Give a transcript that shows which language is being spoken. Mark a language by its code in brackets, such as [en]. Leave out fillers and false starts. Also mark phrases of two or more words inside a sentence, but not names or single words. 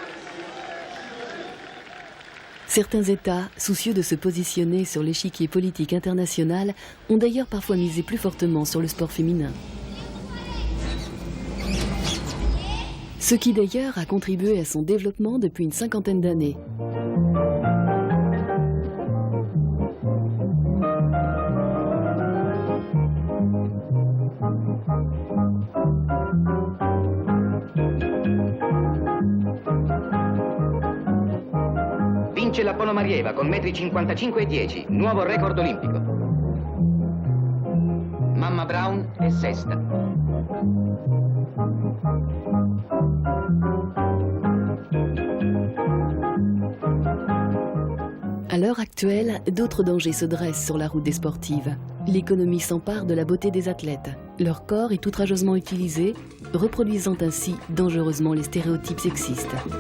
[fr] Certains États, soucieux de se positionner sur l'échiquier politique international, ont d'ailleurs parfois misé plus fortement sur le sport féminin. Ce qui d'ailleurs a contribué à son développement depuis une cinquantaine d'années. [it] Vince la Ponomarieva con 1,55 m e 10, nuovo record olimpico. Mamma Brown è sesta. [fr] À l'heure actuelle, d'autres dangers se dressent sur la route des sportives. L'économie s'empare de la beauté des athlètes. Leur corps est outrageusement utilisé, reproduisant ainsi dangereusement les stéréotypes sexistes.